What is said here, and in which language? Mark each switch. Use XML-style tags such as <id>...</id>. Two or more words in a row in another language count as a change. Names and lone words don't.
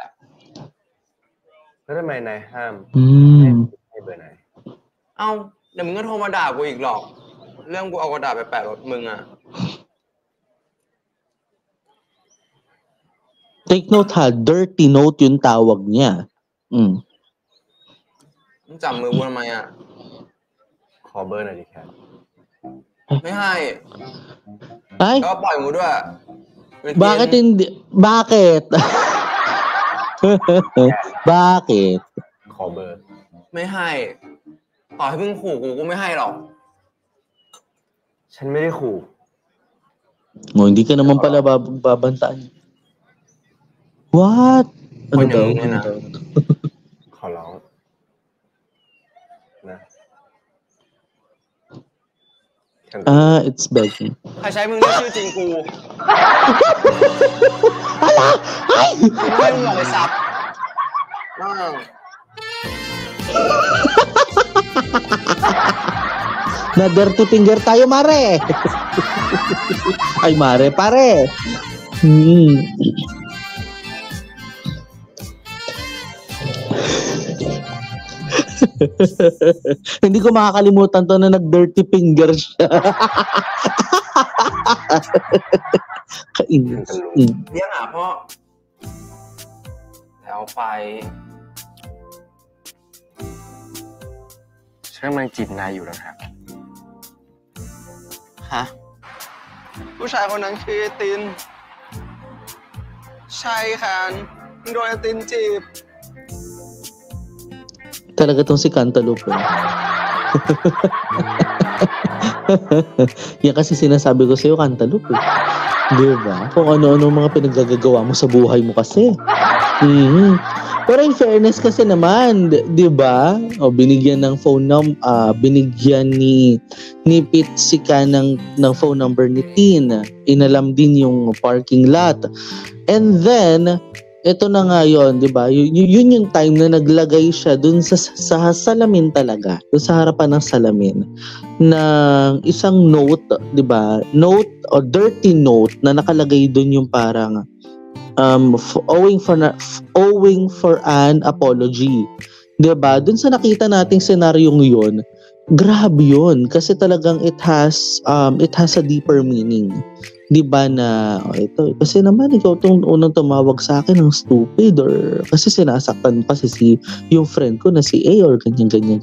<th>แล้วทำไมนายห้ามให้เบอร์ไหน เอ้าเดี๋ยวมึงก็โทรมาด่ากูอีกหรอก เรื่องกูเอากระดาษไปแปะรถมึงอ่ะ</th> <en>Take note</en> <tl>ha,</tl> <en>dirty note</en> <tl>yung tawag niya.</tl> <th>มึงจับมือกูทำไมอ่ะ ขอเบอร์หน่อยดิแคท ไม่ให้</th> <tl>Ay,</tl> <th>แล้วก็ปล่อยกูด้วย</th> <tl>bakit hindi? Bakit? Bakit?</tl> <th>ขอเบอร์ ไม่ให้ ต่อให้มึงขู่กูไม่ให้หรอก ฉันไม่ได้ขู่</th> <tl>Oh, hindi ka naman pala babantaan. What? Ano Kanya daw? mo yan, Ano ah. daw?</tl> <th>ขอร้องนะ</th> <en>It's begging.</en> <th>ใครใช้มึงเรียกชื่อจริงกู</th> <tl>Ala! Ay!</tl> <th>ไม่ให้มึงออกไปซับ</th> <tl>Na</tl> <en>dirty finger</en> <tl>tayo, Mare. Ay, Mare, pare. Hindi ko makakalimutan to na nag-</tl> <en>dirty finger</en> <tl>siya. Kainis.</tl> <th>เรียกหาพ่อแล้วไปฉันกำลังจีบนายอยู่แล้วครับฮะผู้ชายคนนั้นคือตินใช่ค่ะโดนตินจีบ</th> <tl>Talaga tong si Cantaloupe. Yan kasi sinasabi ko sa'yo, Cantaloupe. Diba? Kung ano-ano mga pinaggagawa mo sa buhay mo kasi. Pero</tl> <en>in fairness</en> <tl>kasi naman, diba? O, binigyan ng binigyan ni Pete Sika ng</tl> <en>phone number</en> <tl>ni Tin. Inalam din yung</tl> <en>parking lot. And then,</en> <tl>ito na nga yun, di ba? Yun yung time na naglagay siya dun sa salamin talaga. Dun sa harapan ng salamin. Ng isang note, di ba? Note o</tl> <en>dirty note</en> <tl>na nakalagay dun yung parang</tl> <en>owing for an apology.</en> <tl>Di ba? Dun sa nakita nating senaryong yun, grabe yun. Kasi talagang</tl> <en>it has a deeper meaning.</en> <tl>Di ba na, ito, kasi naman ikaw itong unang tumawag sa akin ng stupid or kasi sinasaktan pa yung friend ko na si A or ganyan.</tl>